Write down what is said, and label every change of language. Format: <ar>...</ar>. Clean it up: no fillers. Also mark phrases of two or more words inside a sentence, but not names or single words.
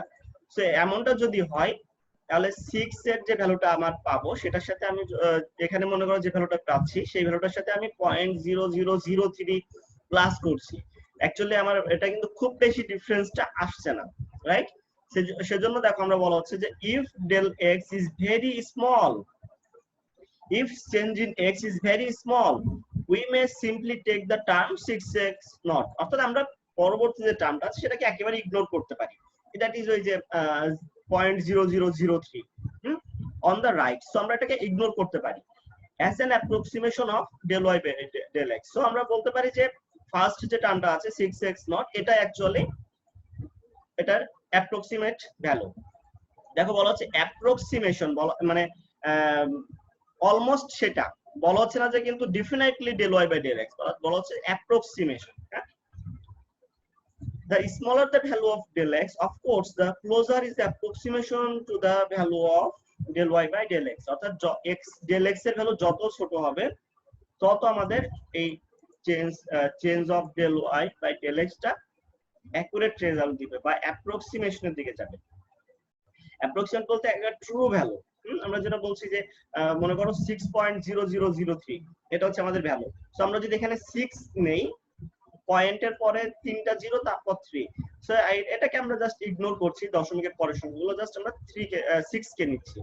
<bn>সো এমনটা যদি হয়, তাহলে 6 এর যে ভ্যালুটা আমার পাবো সেটার সাথে আমি এখানে মনে করো যে ভ্যালুটা পাচ্ছি সেই ভ্যালুটার সাথে আমি 0.0003 প্লাস করছি। অ্যাকচুয়ালি আমার এটা কিন্তু খুব বেশি ডিফারেন্সটা আসছে না, রাইট? সেজন্য দেখো আমরা বলা হচ্ছে যে</bn> <en>if del x is very small, if change in x is very small, we may simply take the term 6x naught,</en> <bn>অর্থাৎ আমরা পরবর্তী যে টার্মটা আছে সেটাকে একেবারে ইগনোর করতে পারি।</bn> <en>that is</en> <bn>ওই যে</bn> <en>0.0003 on the right,</en> <bn>সো আমরা এটাকে ইগনোর করতে পারি</bn> <en>as an approximation of del y by del x।</en> <bn>সো আমরা বলতে পারি যে ফার্স্ট যে টার্মটা আছে 6x naught, এটা অ্যাকচুয়ালি এটার</bn> <en>approximate value.</en> <bn>দেখো বলা হচ্ছে অ্যাপ্রক্সিমেশন, মানে অলমোস্ট, সেটা বলা হচ্ছে না যে কিন্তু ডেফিনেটলি</bn> <en>del y by del x,</en> <bn>বলা হচ্ছে অ্যাপ্রক্সিমেশন।</bn> <en>The smaller the value of del x, of course, the closer is the approximation to the value of del y by del x,</en> <bn>অর্থাৎ del x এর ভ্যালু যত ছোট হবে তত আমাদের এই</bn> <en>change of del y by del x</en> <bn>টা</bn> <en>accurate result</en> <bn>দিবে বা অ্যাপ্রক্সিমেশনের দিকে যাবে। অ্যাপ্রক্সিমেট বলতে একটা</bn> <en>true value.</en> <bn>আমরা যেটা বলছি যে মনে করো 6.0003 এটা হচ্ছে আমাদের ভ্যালু। সো আমরা যদি এখানে 6 নেই, পয়েন্টের পরে 3টা জিরো, তারপর 3, সো এটাকে আমরা</bn> <en>just ignore</en> <bn>করছি, দশমিকের পরের সংখ্যাগুলো জাস্ট আমরা 6 কে নিচ্ছি।</bn>